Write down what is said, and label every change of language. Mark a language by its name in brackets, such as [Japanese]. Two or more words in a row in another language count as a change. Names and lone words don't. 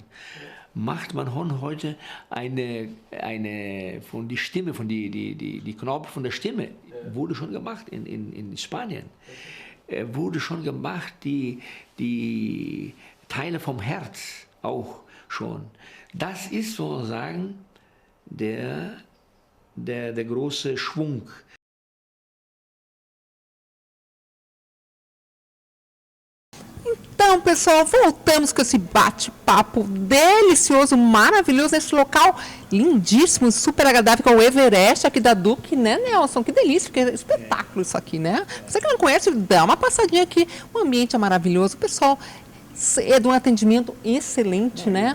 [German] Macht man heute eine von die Stimme, von die Knorpel von der Stimme, wurde schon gemacht in Spanien. Wurde schon gemacht, die Teile vom Herz auch schon. Das ist sozusagen der große Schwung. [Portuguese] Então, pessoal, voltamos com esse bate-papo delicioso, maravilhoso, nesse local lindíssimo, super agradável, com o Everest aqui da Duque, né, Nelson? Que delícia, que espetáculo isso aqui, né? Você que não conhece, dá uma passadinha aqui, o ambiente é maravilhoso, o pessoal é de um atendimento excelente, né?